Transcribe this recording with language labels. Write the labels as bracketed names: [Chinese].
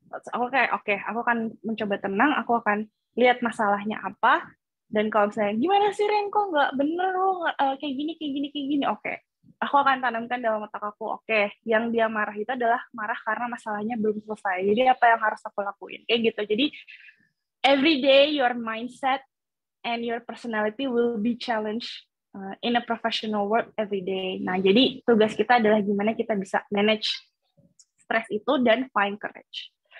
[Indonesian] Aku kayak, oke, aku akan mencoba tenang, aku akan lihat masalahnya apa, dan kalau misalnya, gimana sih Ren, kok nggak bener lo, kayak gini, oke. Aku akan tanamkan dalam otak aku, oke, yang dia marah itu adalah marah karena masalahnya belum selesai, jadi apa yang harus aku lakuin, kayak gitu. [English] Jadi, every day your mindset and your personality will be challenged in a professional work every day. [Indonesian] Nah, jadi tugas kita adalah gimana kita bisa manage stres itu dan [English] find courage.